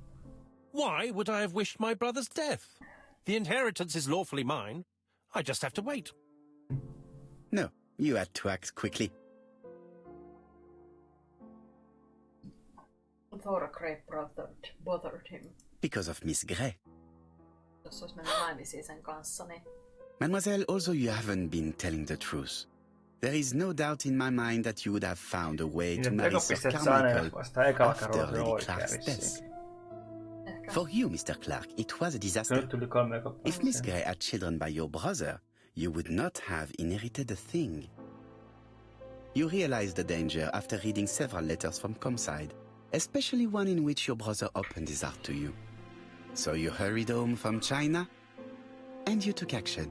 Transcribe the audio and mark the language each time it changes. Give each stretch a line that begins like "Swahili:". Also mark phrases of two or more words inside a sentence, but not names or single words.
English: Why would I have wished my brother's death? The inheritance is lawfully mine. I just have to wait. No, you had to act quickly. Thora Grey bothered him. Because of Miss Grey.
Finnish: Jos olisi mennyt naimisiin sen kanssa, niin...
English: Mademoiselle, also you haven't been telling the truth. There is no doubt in my mind that you would have found a way to
Finnish: Niin,
English: marry Sir
Finnish: ekopisteet saa ne
English: Carmichael
Finnish: vasta ekalla
English: after
Finnish: kerralla
English: Lady
Finnish: oikein
English: Clark's death.
Finnish: vissiin. Ehkä.
English: For you, Mr. Clark, it was a
Finnish: Se
English: disaster.
Finnish: nyt tuli 3 ekoppaa.
English: If Miss Grey had children by your brother, you would not have inherited a thing. You realized the danger after reading several letters from Comside, especially one in which your brother opened his heart to you. So you hurried home from China, and you took action.